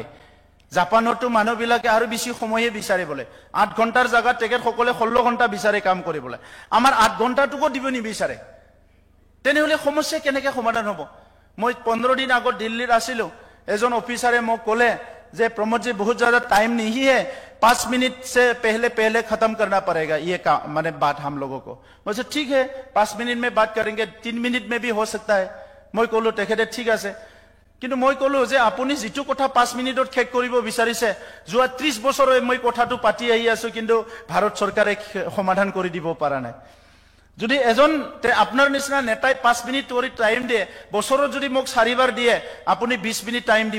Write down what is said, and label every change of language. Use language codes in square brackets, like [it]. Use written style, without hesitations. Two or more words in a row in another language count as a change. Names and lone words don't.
[as] জাপানতো মানুহবিলাকে আৰু বেছি সময়হে বিচাৰে বোলে, ৮ ঘণ্টাৰ জাগাত তেখেতসকলে ১৬ ঘণ্টা বিচাৰে কাম কৰিবলৈ। আমাৰ ৮ ঘণ্টাটোকো দিব নিবিচাৰে। তেনেহ'লে সমস্যা কেনেকৈ সমাধান হ'ব? মই 15 দিন আগত দিল্লীত আছিলো, এজন অফিচাৰে মোক ক'লে যে [hi] प्रमोद जी बहुत ज्यादा टाइम नहीं है, 5 मिनट से पहले खत्म करना पड़ेगा ये काम, मैंने बात हम लोगों को। मुझे ठीक है 5 मिनट में बात करेंगे, 3 मिनट में भी हो सकता है। [as] মই ক'লো তেখেতে ঠিক আছে, কিন্তু মই কলো যে আপুনি যেটো কথা 5 মিনিটত শেষ কৰিব বিচাৰিছে, যোৱা 30 বছৰ মই কথাটো পাতি আহি আছো, কিন্তু ভাৰত চৰকাৰে সমাধান কৰি দিব পৰা নাই। যদি এজন আপোনাৰ নিচিনা নেতাই 5 মিনিট কৰি টাইম দিয়ে, বছৰত যদি মোক 4 বাৰ দিয়ে, আপুনি 20 মিনিট টাইম দিব।